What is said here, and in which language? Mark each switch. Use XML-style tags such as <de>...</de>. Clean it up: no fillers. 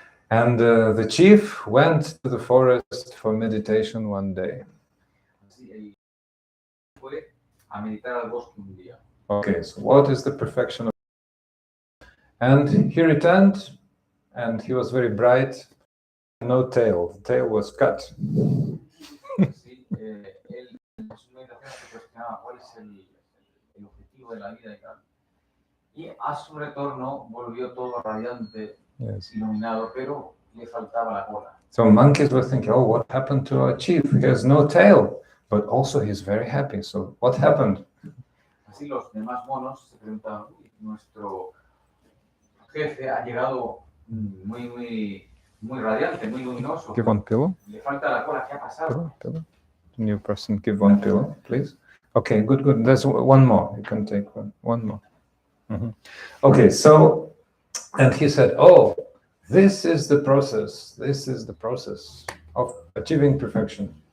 <en>The chief went to the forest for meditation one day.</en> <es>Así, él fue a meditar al bosque un día.</es> <en>Okay, so what is the perfection of? And he returned, and he was very bright. No tail. The tail was cut.</en> <es>Sí, él en su meditación se cuestionaba cuál es el objetivo de la vida y tal. Y a su retorno volvió todo radiante, iluminado, pero le faltaba la cola.</es> <en>So monkeys were thinking, what happened to our chief? He has no tail, but also he's very happy. So what happened?</en> <es>Así los demás monos se preguntaban, nuestro jefe ha llegado muy radiante, muy luminoso.</es> <en>Give one pillow.</en> <es>Le falta la cola, ¿qué ha pasado?</es> <en>Pillow. New person, give one pillow, please. Okay, good. There's one more. You can take one more. Mm-hmm. Okay, so, and he said, this is the process. This is the process of achieving perfection.</en>